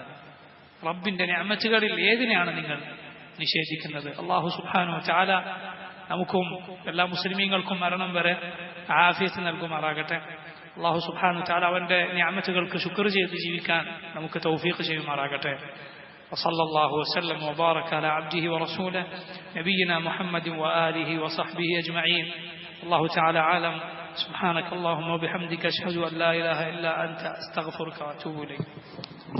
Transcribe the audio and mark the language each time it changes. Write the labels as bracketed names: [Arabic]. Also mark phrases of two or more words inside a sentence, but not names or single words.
[Malayalam] റബ്ബിന്റെ നിഅമത്തുകളിൽ ഏതിനെയാണ് നിങ്ങൾ നിഷേധിക്കുന്നത്? [Arabic] الله سبحانه وتعالى [Malayalam] നമുക്കും എല്ലാ മുസ്ലിമീങ്ങൾക്കും മരണം വരെ ആഫിയത്ത് നൽകുമാറാകട്ടെ. [Arabic] الله سبحانه وتعالى [Malayalam] അവന്റെ നിഅമത്തുകൾക്ക് ശുക്ർ ചെയ്ത് ജീവിക്കാൻ നമുക്ക് തൗഫീഖ് ചെയ്യുമാറാകട്ടെ. [Arabic] وصلى الله وسلم وبارك على عبده ورسوله نبينا محمد وآله وصحبه أجمعين. الله تعالى عالم. سبحانك اللهم وبحمدك أشهد أن لا إله إلا أنت أستغفرك وأتوب إليك.